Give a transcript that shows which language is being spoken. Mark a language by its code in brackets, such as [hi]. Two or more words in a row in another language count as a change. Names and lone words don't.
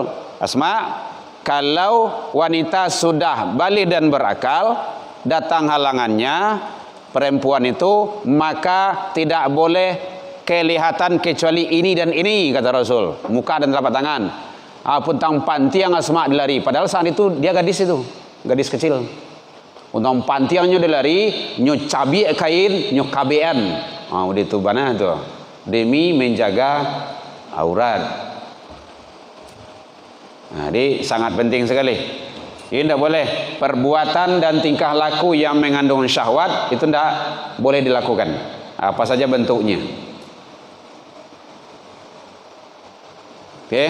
[id] Asma, kalau wanita sudah balik dan berakal, datang halangannya perempuan itu, maka tidak boleh kelihatan kecuali ini dan ini, kata Rasul, muka dan telapak tangan. [min] Puntang pantiang Asma dilari, padahal saat itu dia gadis itu, gadis kecil. Puntang pantiangnya dilari, nyo cabi kain, nyo kabean. [id] Udah itu mana tu, demi menjaga aurat. Jadi sangat penting sekali. Ini tidak boleh perbuatan dan tingkah laku yang mengandung syahwat itu tidak boleh dilakukan. Apa saja bentuknya. Oke.